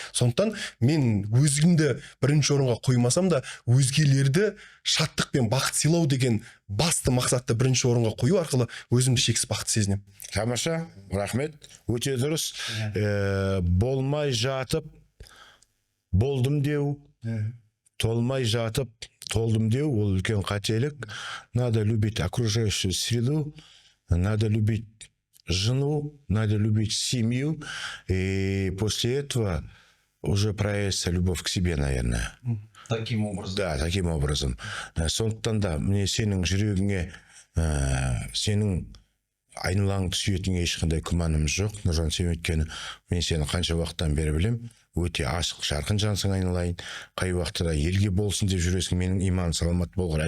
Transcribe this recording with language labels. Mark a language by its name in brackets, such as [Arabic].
[Kazakh] Сондықтан мен өзімді бірінші орынға қоймасам да, өзгелерді шаттық пен бақыт сыйлау деген басты мақсатты бірінші орынға қою арқылы өзімді шексіз бақыт сезінемін. Тамаша, рахмет, өте дұрыс. Болмай жатып, болдым деу, толмай жатып, толдым деу, ол үлкен қателік. [Russian] Надо любить окружающую среду, надо любить жену, надо любить семью, и после этого уже проявится любовь к себе, наверное. Таким образом. Да, таким образом. [Kazakh] Сондықтан да, мне сенің жүрегіңе, сенің айналаңды сүйетіңе ешқандай күмәнім жоқ. Нұржан, сен өйткені мен сені қанша уақыттан бері білем, өте ашық, жарқын жансың айналайын. Қай уақытта да елге болсын деп жүресің, менің иман саламат болғыр.